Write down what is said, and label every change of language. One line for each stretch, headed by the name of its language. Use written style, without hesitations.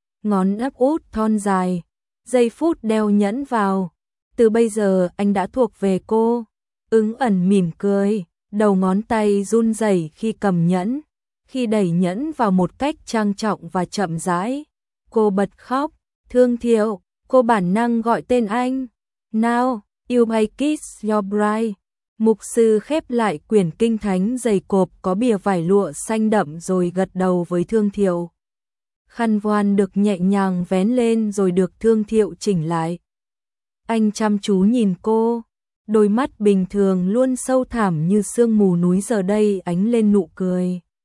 Vietnamese: Ngón áp út thon dài, giây phút đeo nhẫn vào. Từ bây giờ anh đã thuộc về cô. Ứng Ẩn mỉm cười, đầu ngón tay run rẩy khi cầm nhẫn. Khi đẩy nhẫn vào một cách trang trọng và chậm rãi, cô bật khóc. Thương Thiệu. Cô bản năng gọi tên anh.
English: Now, you may kiss your bride.
Vietnamese: Mục sư khép lại quyển kinh thánh dày cộp có bìa vải lụa xanh đậm rồi gật đầu với Thương Thiệu. Khăn voan được nhẹ nhàng vén lên rồi được Thương Thiệu chỉnh lại. Anh chăm chú nhìn cô. Đôi mắt bình thường luôn sâu thẳm như sương mù núi giờ đây ánh lên nụ cười.